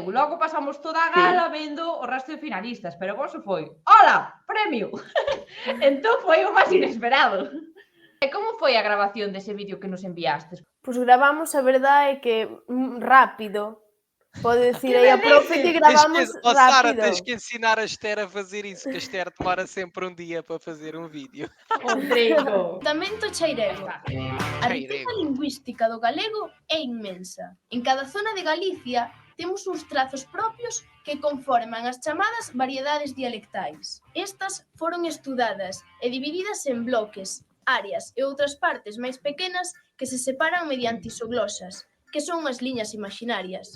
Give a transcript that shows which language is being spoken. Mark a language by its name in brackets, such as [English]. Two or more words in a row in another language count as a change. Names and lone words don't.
[Galician] Logo pasamos toda a gala vendo o resto de finalistas, pero o voso foi, hola, premio! Entón foi o máis inesperado. E como foi a grabación dese vídeo que nos enviastes? Pois gravamos, a verdade é que rápido. Pode decir aí a profe que gravamos rápido. [Portuguese] Sara, tens que ensinar a Esther a fazer isso, que a Esther demora sempre um dia para fazer um vídeo. Rodrigo. Tamento chairego. [Galician] A riqueza lingüística do galego é inmensa. En cada zona de Galicia temos uns trazos propios que conforman as chamadas variedades dialectais. Estas foron estudadas e divididas en bloques, áreas e outras partes máis pequenas que se separan mediante isoglosas, que son as liñas imaginarias.